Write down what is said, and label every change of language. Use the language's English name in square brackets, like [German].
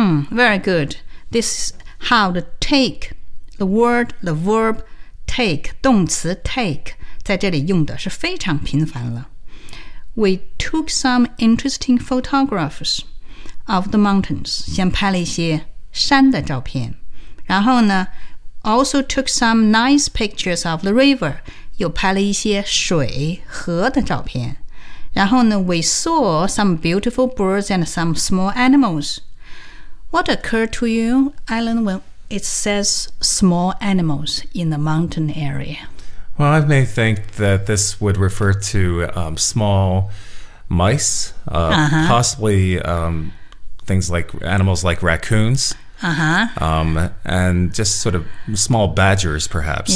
[English] Very good This is how to take The word, the verb take [Chinese] 动词 [English] take [Chinese] 在这里用的是非常频繁了。 [English] We took some interesting photographs of the mountains. [Chinese] 先拍了一些山的照片。然后呢 [English] ,also took some nice pictures of the river. [Chinese] 又拍了一些水河的照片。然后呢 [English] ,we saw some beautiful birds and some small animals. What occurred to you, Alan, when it says small animals in the mountain area? Well, I may think that this would refer to small mice, possibly things like animals like raccoons, and just sort of small badgers, perhaps.